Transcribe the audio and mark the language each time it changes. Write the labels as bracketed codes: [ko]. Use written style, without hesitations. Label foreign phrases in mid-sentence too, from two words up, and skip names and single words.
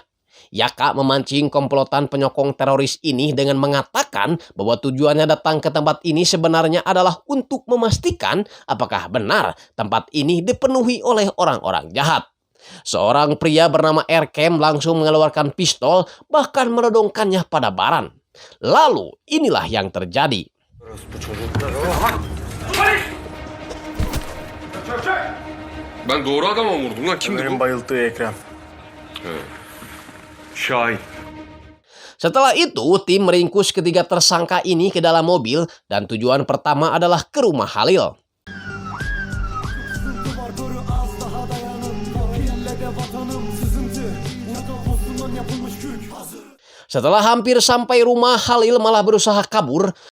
[id] Yaka memancing komplotan penyokong teroris ini dengan mengatakan bahwa tujuannya datang ke tempat ini sebenarnya adalah untuk memastikan apakah benar tempat ini dipenuhi oleh orang-orang jahat. Seorang pria bernama Erkem langsung mengeluarkan pistol bahkan menodongkannya pada Baran. Lalu inilah yang terjadi. [tr] Ben doğru adama vurdum lan. Kimdi bu? bayılttığı Ekrem. Şahin. [id] Setelah itu, tim meringkus ketiga tersangka ini ke dalam mobil dan tujuan pertama adalah ke rumah Halil. Setelah hampir sampai rumah, Halil malah berusaha kabur.